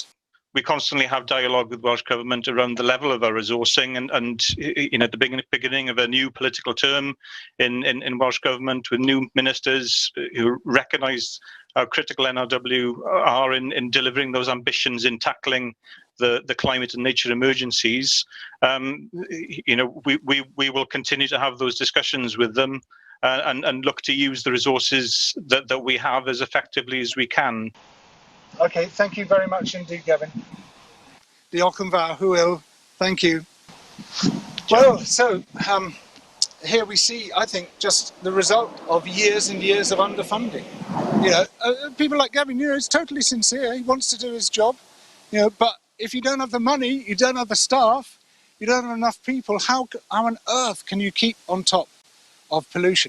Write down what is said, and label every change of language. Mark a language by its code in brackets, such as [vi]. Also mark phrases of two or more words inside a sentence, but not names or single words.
[en] We constantly have dialogue with Welsh Government around the level of our resourcing, and you know, at the beginning of a new political term in Welsh Government, with new ministers who recognise how critical NRW are in delivering those ambitions in tackling the climate and nature emergencies. You know, we will continue to have those discussions with them and look to use the resources that we have as effectively as we can. Okay, thank you very much indeed, Gavin. [cy] Diolch yn fawr, hwyl. [en] Thank you. Well, so here we see, I think, just the result of years and years of underfunding. You know, people like Gavin, you know, he's totally sincere. He wants to do his job, you know, but if you don't have the money, you don't have the staff, you don't have enough people, how on earth can you keep on top of pollution?